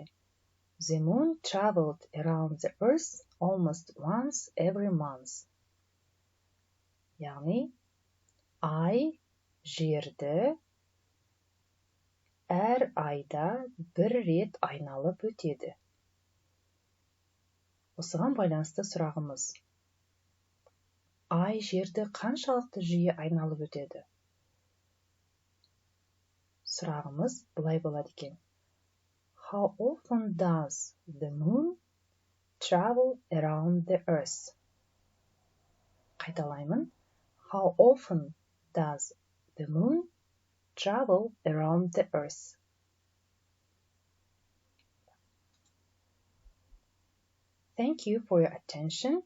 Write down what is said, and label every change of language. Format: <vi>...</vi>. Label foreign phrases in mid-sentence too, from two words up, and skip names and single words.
<en>The moon traveled around the earth almost once every month.</en> <kk>Яғни, ай жерді әр айда бір рет айналып өтеді. Осыған байланысты сұрағымыз: ай жерді қаншалықты жиі айналып өтеді? Сұрағымыз былай болады екен:</kk> <en>How often does the moon travel around the earth?</en> <kk>Қайталаймын.</kk> <en>How often does the moon travel around the earth? Thank you for your attention.</en>